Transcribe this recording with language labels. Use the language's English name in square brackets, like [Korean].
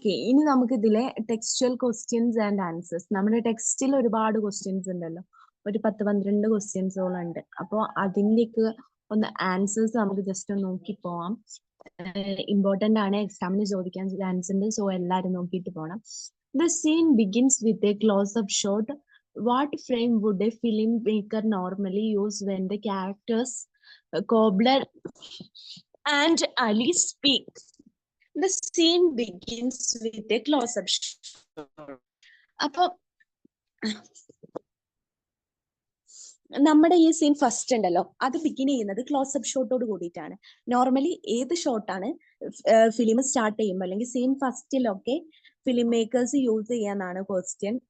[Malayalam] ഇനി നമുക്ക് ഇതിലെ ടെക്സ്ച്വൽ ക്വസ്റ്റ്യൻസ് ആൻഡ് ആൻസേഴ്സ്. നമ്മുടെ ടെക്സ്റ്റിൽ ഒരുപാട് ക്വസ്റ്റ്യൻസ് ഉണ്ടല്ലോ, ഒരു 10-12 ക്വസ്റ്റ്യൻസോളം ഉണ്ട്. അപ്പോൾ അതിൻ്റെയൊക്കെ ഒന്ന് ആൻസേഴ്സ് നമുക്ക് ജസ്റ്റ് ഒന്ന് നോക്കി പോവാം. ഇമ്പോർട്ടന്റ് ആണ്, എക്സാമിന് ചോദിക്കാൻ ചാൻസ് ഉണ്ട്. സോ എല്ലാവരും നോക്കിയിട്ട് പോകണം. [English] The scene begins with a close-up shot. What frame would a filmmaker normally use when the characters Cobbler and Ali speak? The scene begins with a close-up shot. [Malayalam] അപ്പൊ നമ്മുടെ ഈ സീൻ ഫസ്റ്റ് ഉണ്ടല്ലോ, അത് begin ചെയ്യുന്നത് close-up ഷോട്ടോട് കൂടിയിട്ടാണ്. Normally ഏത് ഷോട്ടാണ് film start ചെയ്യുമ്പോൾ അല്ലെങ്കിൽ scene ഫസ്റ്റിലൊക്കെ film makers use ചെയ്യാന്നാണ് question.